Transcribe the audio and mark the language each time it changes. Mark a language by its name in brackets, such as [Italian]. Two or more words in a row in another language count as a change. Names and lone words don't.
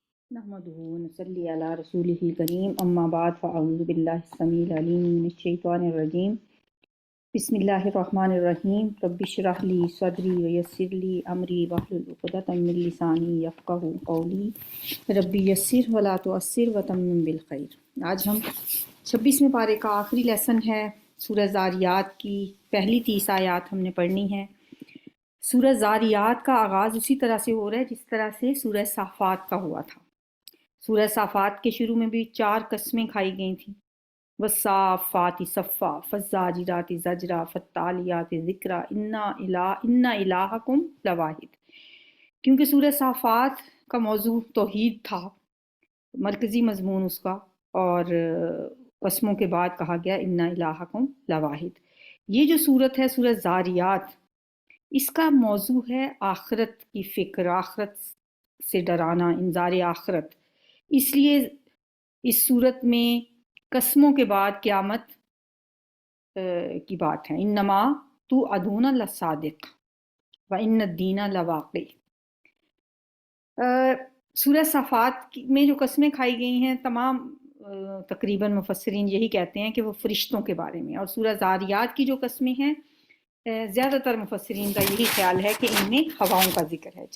[Arabic] نحمده ونصلي على رسوله الكريم أما بعد فأعوذ بالله السميع العليم من الشيطان الرجيم بسم الله الرحمن الرحيم رب اشرح لي صدري ويسر لي أمري واحلل عقدة من لساني يفقهوا قولي رب يسر ولا تعسر وتمم بالخير. [Urdu] آج ہم 26ویں پارے کا آخری لیسن ہے۔ سورہ ذاریات کی پہلی 30 آیات ہم نے پڑھنی ہے. سورہ ذاریات کا آغاز اسی طرح سے ہو رہا ہے جس طرح سے سورہ صافات کا ہوا تھا. سورہ صافات کے شروع میں بھی 4 قسمیں کھائی گئی تھی. [Arabic] والصافات صفا فالزاجرات زجرا فالتاليات ذكرا إن إلهكم لواحد. [Urdu] کیونکہ سورہ صافات کا موضوع توحید تھا، مرکزی مضمون اس کا، اور قسموں کے بعد کہا گیا [Arabic] إن إلهكم لواحد. [Urdu] یہ جو سورت ہے سورہ ذاریات، اس کا موضوع ہے آخرت کی فکر، آخرت سے ڈرانا، انذار آخرت. اسی لیے اس سورت میں قسموں کے بعد قیامت کی بات ہے. [Arabic] إنما توعدون لصادق وإن الدين لواقع. [Urdu] سورہ صافات میں جو قسمیں کھائی گئی ہیں، تمام تقریباً مفسرین یہی کہتے ہیں کہ وہ فرشتوں کے بارے میں. اور سورہ ذاریات کی جو قسمیں ہیں، زیادہ تر مفسرین کا یہی خیال ہے کہ ان میں ہواؤں کا ذکر ہے.